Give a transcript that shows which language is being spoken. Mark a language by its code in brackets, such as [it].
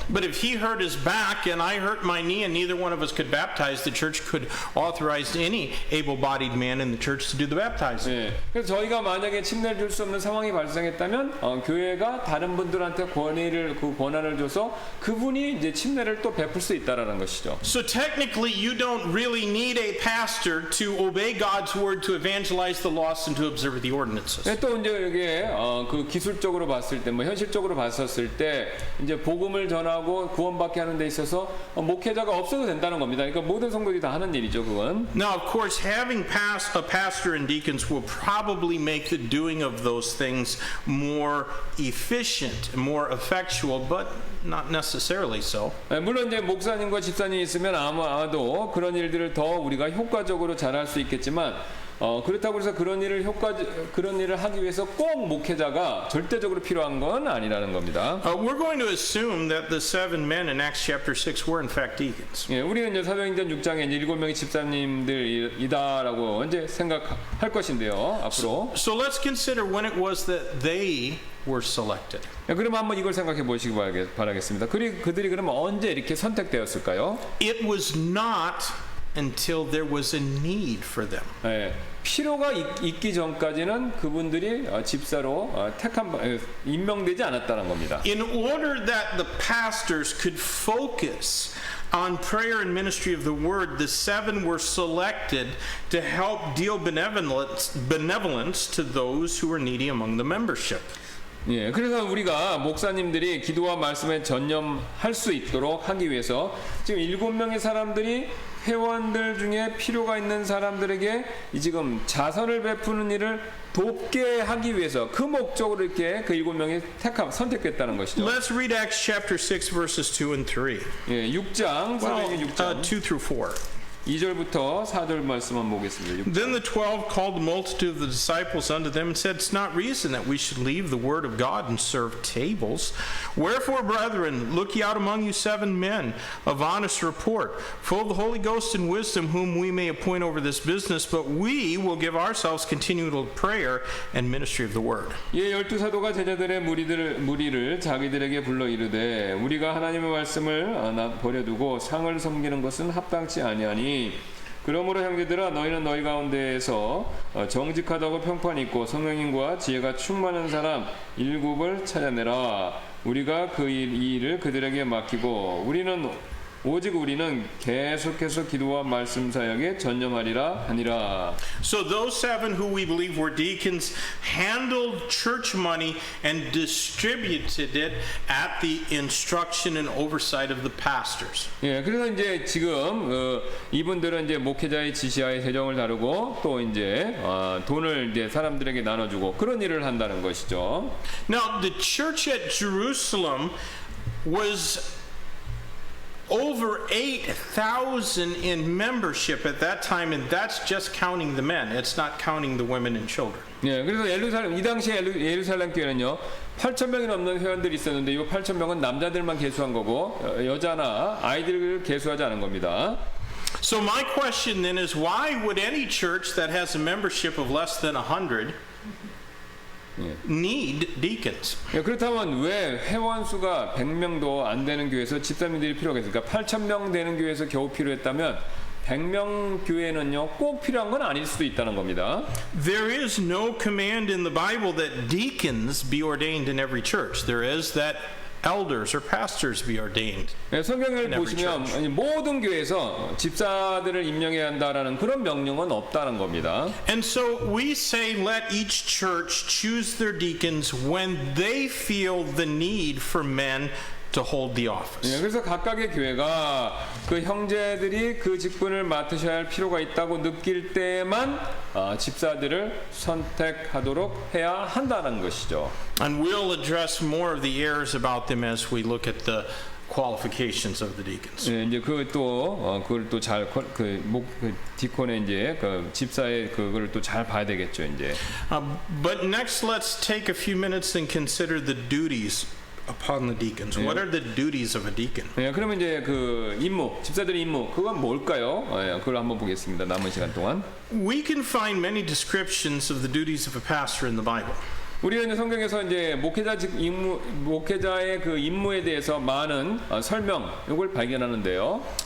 [en] But if he hurt his back and I hurt my knee and neither one of us could baptize, the church could authorize any able-bodied man in the church to do the baptizing. [ko] 예, 그래서 저희가 만약에 침례를 줄 수 없는 상황이 발생했다면 교회가 다른 분들한테 권한을 줘서 그분이 이제 침례를 또 베풀 수 있다라는 것이죠. [en] So technically, you don't really need a pastor to obey God's word, to evangelize the lost, and to observe the ordinances. [ko] 또 이제 이게 그 기술적으로 봤을 때, 뭐 현실적으로 봤었을 때 이제 복음을 전하고 구원받게 하는 데 있어서 목회자가 없어도 된다는 겁니다. 그러니까 모든 성도들이 다 하는 일이죠, 그건. [en] Now, of course, having a pastor and deacons will probably make the doing of those things more efficient, more effectual, but not necessarily so. [ko] 물론 이제 목사님과 집사님이 있으면 아마도 그런 일들을 더 우리가 효과적으로 잘할 수 있겠지만 그렇다고 해서 그런 일을 하기 위해서 꼭 목회자가 절대적으로 필요한 건 아니라는 겁니다. [en] We're going to assume that the 7 men in Acts chapter 6 were in fact deacons. [ko] 예, 우리는 이제 사도행전 6장에 이제 7명의 집사님들이다라고 이제 생각할 것인데요, 앞으로. [en] So let's consider when it was that they were selected. [ko] 그럼 한번 이걸 생각해 보시기 바라겠습니다. 그들이 그러면 언제 이렇게 선택되었을까요? [en] It was not until there was a need for them. [ko] 예, 필요가 있기 전까지는 그분들이 집사로 임명되지 않았다는 겁니다. [en] In order that the pastors could focus on prayer and ministry of the word, the 7 were selected to help deal benevolence to those who were needy among the membership. [ko] 예, 그래서 우리가 목사님들이 기도와 말씀에 전념할 수 있도록 하기 위해서 지금 7명의 사람들이 회원들 중에 필요가 있는 사람들에게 지금 자선을 베푸는 일을 돕게 하기 위해서 그 목적으로 이렇게 그 7명이 선택됐다는 것이죠. [en] Let's read Acts chapter 6 verses 2 and 3. [ko] 예, 6장, 사도행전 6장. [en] 2 through 4. [ko] 2절부터 4절 말씀 한번 보겠습니다. [en] Then the 12 called the multitude of the disciples unto them and said, It's not reason that we should leave the word of God and serve tables. Wherefore, brethren, look ye out among you 7 men of honest report, full of the Holy Ghost and wisdom, whom we may appoint over this business, but we will give ourselves continual prayer and ministry of the word. [ko] 예, 12사도가 제자들의 무리를 자기들에게 불러 이르되 우리가 하나님의 말씀을 버려두고 상을 섬기는 것은 합당치 아니하니 그러므로 형제들아 너희는 너희 가운데에서 정직하다고 평판 있고 성령님과 지혜가 충만한 사람 7을 찾아내라. 우리가 이 일을 그들에게 맡기고 오직 우리는 계속해서 기도와 말씀 사역에 전념하리라 하니라. [en] So those 7 who we believe were deacons handled church money and distributed it at the instruction and oversight of the pastors. [ko] 예, 그래서 이제 지금 이분들은 이제 목회자의 지시하에 재정을 다루고 또 이제 돈을 이제 사람들에게 나눠주고 그런 일을 한다는 것이죠. [en] Now the church at Jerusalem was over 8,000 in membership at that time, and that's just counting the men. It's not counting the women and children. [ko] 예, 그래서 이 당시에 예루살렘 교회는요 8,000명이 넘는 회원들이 있었는데 이 8,000명은 남자들만 계수한 거고 여자나 아이들을 계수하지 않은 겁니다. [en] So my question then is, why would any church that has a membership of less than 100 need deacons? [ko] 예, 그렇다면 왜 회원 수가 100명도 안 되는 교회에서 집사님들이 필요하겠습니까? 8,000명 되는 교회에서 겨우 필요했다면 100명 교회는요 꼭 필요한 건 아닐 수도 있다는 겁니다. [en] There is no command in the Bible that deacons be ordained in every church. There is that elders or pastors be ordained. [ko] 네, 성경을 보시면 모든 교회에서 집사들을 임명해야 한다라는 그런 명령은 없다는 겁니다. [en] And so we say let each church choose their deacons when they feel the need for men to hold the office. [ko] 네, 그래서 각각의 교회가 그 형제들이 그 직분을 맡으셔야 할 필요가 있다고 느낄 때만 집사들을 선택하도록 해야 한다는 것이죠. [en] And we'll address more of the errors about them as we look at the qualifications of the deacons. [ko] 네, 이제 그걸 또 잘 디콘의 이제 그 집사의 그걸 또 잘 봐야 되겠죠, 이제. [en] But next, let's take a few minutes and consider the duties upon the deacons. What are the duties of a deacon? [ko] 네, 그러면 이제 그 임무, 집사들의 임무, 그건 뭘까요? 네, 그걸 한번 보겠습니다. 남은 시간 동안. [en] We can find many descriptions of the duties of a pastor in the Bible. [ko] 우리는 이제 성경에서 이제 목회자의 그 임무에 대해서 많은 설명, 이걸 발견하는데요.